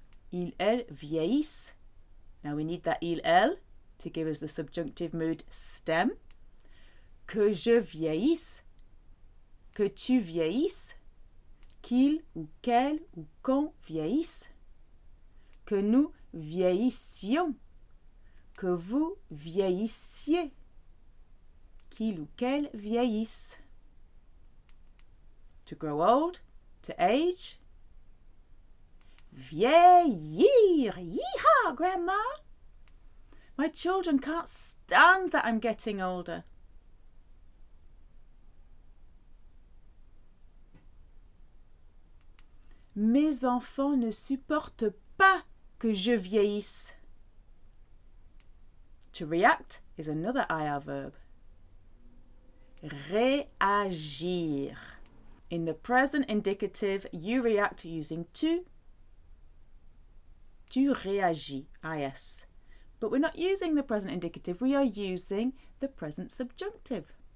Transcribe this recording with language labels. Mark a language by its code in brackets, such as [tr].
[fr] Ils, elles vieillissent. [en] Now we need that il, elle to give us the subjunctive mood stem. [fr] Que je vieillisse. Que tu vieillisses. Qu'il ou qu'elle ou qu'on vieillisse. Que nous vieillissions. Que vous vieillissiez. Qu'il ou qu'elle vieillisse. [en] To grow old, to age. Vieillir. Yeehaw, Grandma. My children can't stand that I'm getting older. [fr] Mes enfants ne supportent pas que je vieillisse. [en] To react is another IR verb. Réagir. In the present indicative, you react using tu. [fr] Tu réagis, [en] IS. But we're not using the present indicative, we are using the present subjunctive.